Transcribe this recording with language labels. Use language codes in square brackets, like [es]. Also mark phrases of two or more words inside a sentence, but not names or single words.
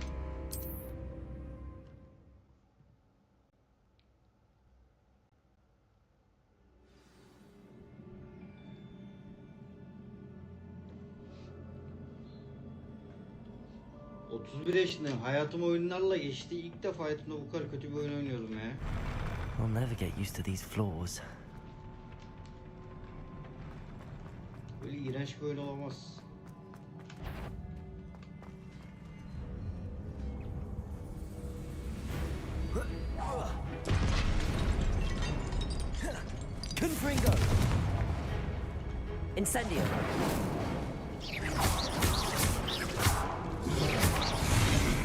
[tr] ...31 yaşındayım. Hayatım oyunlarla geçti. İlk defa hayatımda bu kadar kötü bir oyun oynuyorum ya. [en] I'll never get used to these floors. [tr] Böyle iğrenç bir oyun olamaz. Confringo! Incendio!